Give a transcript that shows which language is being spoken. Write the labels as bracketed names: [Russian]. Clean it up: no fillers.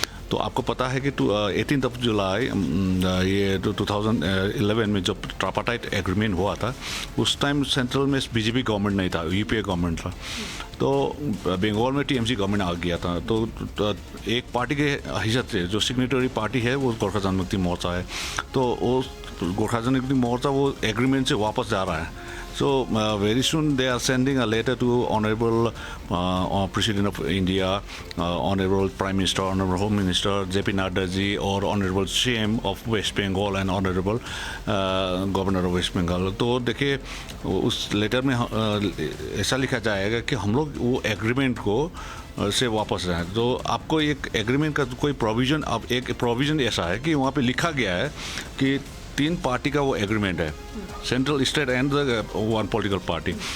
[Hindi] तो आपको पता है कि 18 जुलाई ये 2011 में जब ट्रापाटाइट एग्रीमेंट हुआ था, उस टाइम सेंट्रल में बीजेपी गवर्नमेंट नहीं था, यूपीए गवर्नमेंट था। तो बंगाल में टीएमसी गवर्नमेंट आ गया था। तो एक पार्टी के हिस्से से जो सिग्नेटरी पार्टी है वो गोरखा जनमुक्ति मोर्चा है। तो वो गोरखा जनमुक्ति मोर्चा वो एग्रीमेंट से वापस जा रहा है। [English] So very soon they are sending a letter to Honorable President of India, Honorable Prime Minister, Honorable Home Minister JP Nadda ji, or Honorable CM of West Bengal and Honorable Governor of West Bengal. [Hindi] तो देखिए उस letter में ऐसा लिखा जाएगा कि हम लोग वो एग्रीमेंट को से वापस आए। तो आपको एक एग्रीमेंट का कोई प्रोविज़न, अब एक प्रोविज़न ऐसा है कि वहाँ पे लिखा गया है कि 3 पार्टी का वो एग्रीमेंट है, [English] Central state and one political party.